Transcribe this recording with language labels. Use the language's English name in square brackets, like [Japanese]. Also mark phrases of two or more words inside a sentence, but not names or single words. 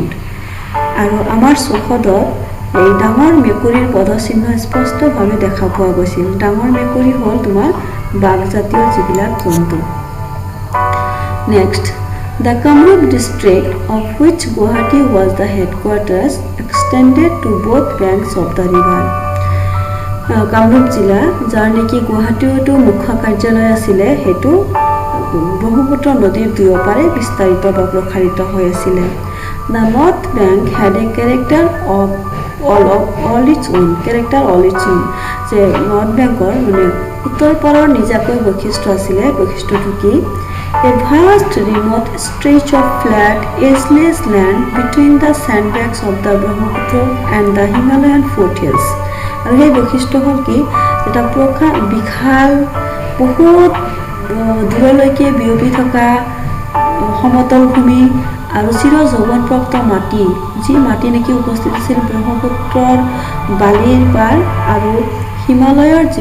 [Assamese] আৰু আমাৰ চৌহদত এই ডাঙৰ মেকুৰীৰ পদচিহ্ন স্পষ্টভাৱে দেখা পোৱা গৈছিল ডাঙৰ মেকুৰী হ'ল তোমাৰ বাঘজাতীয় যিবিলাক জন্তু [English] Next, the Kamrup district, of which Guwahati was the headquarters, extended to both banks of the river. [Assamese] কামৰূপ জিলা যাৰ নেকি গুৱাহাটীতো মুখ্য কাৰ্যালয় আছিলে সেইটো ব্ৰহ্মপুত্ৰ নদীৰ দুয়োপাৰে বিস্তাৰিত বা প্ৰসাৰিত হৈ আছিলে [English] The North Bank had a character of all its own [Assamese] যে নৰ্থ বেংকৰ মানে উত্তৰ পাৰৰ নিজাকৈ বৈশিষ্ট্য আছিলে বৈশিষ্ট্যটো কি [English] A vast remote stretch of flat ageless land between the sandbanks of the Brahmaputra and the Himalayan foothills [Assamese] আৰু সেই বৈশিষ্ট্য হ'ল কি এটা বিশাল বহুত দূৰলৈকে বিয়পি থকা সমতল ভূমি আৰু চিৰ যৌৱনপ্ৰাপ্ত মাটি, যি মাটি নেকি উপস্থিত আছিল ব্ৰহ্মপুত্ৰৰ বালিৰ পাৰ আৰু হিমালয়